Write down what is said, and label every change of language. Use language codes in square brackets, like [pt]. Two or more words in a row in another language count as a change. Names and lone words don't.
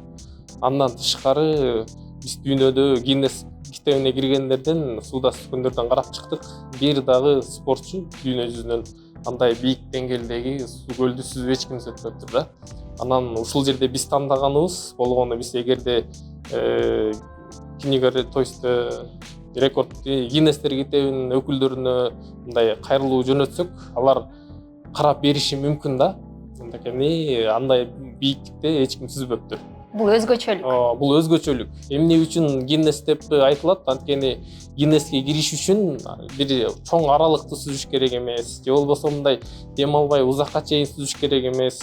[ky] Андан тышкары биз дүйнөдө Гиннес китебине киргендерден, сууда сүзгөндөрдөн карап чыктык. Бир дагы спортчу дүйнө жүзүнөн андай бийик деңгээлдеги көлдү сүзүп эч ким өтпөптүр да. Анан ушул жерде биз тандаганыбыз болгону, биз эгерде [ru] книга, то есть [ky] рекорд Гиннестер китебинин өкүлдөрүнө мындай кайрылуу жөнөтсөк, алар карап бериши мүмкүн да. Анткени андай бийиктикте эч ким сүзбөптүр. Бул өзгөчөлүк. Бул өзгөчөлүк. Эмне үчүн Гиннес деп айтылат? Анткени Гиннеске кириш үчүн бир чоң аралыкты сүзүш керек эмес, же болбосо мындай дем албай узакка чейин сүзүш керек эмес.